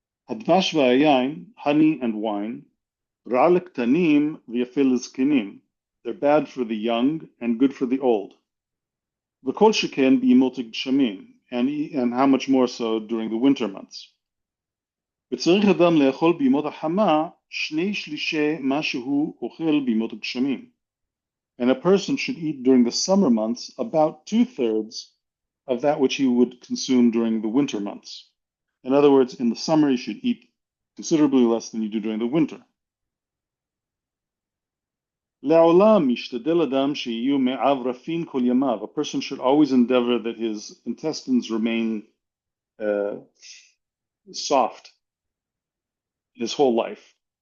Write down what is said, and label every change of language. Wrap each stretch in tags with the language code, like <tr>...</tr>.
<he>Hadvash v'ayayin,</he> <en>honey and wine,</en> <he>ra'al ktanim v'yafil zkenim,</he> <en>they're bad for the young and good for the old.</en> <he>V'kol sheken b'yimot gshamim,</he> <en>and how much more so during the winter months.</en> <he>וצריך אדם לאכול בימות החמה שני שלישי מה שהוא אוכל בימות הגשמים.</he> <en>And a person should eat during the summer months about 2/3 of that which he would consume during the winter months. In other words, in the summer you should eat considerably less than you do during the winter.</en> <he>לעולם ישתדל אדם שיהיו מעב רפין כל ימיו.</he> <en>A person should always endeavor that his intestines remain soft his whole life.</en>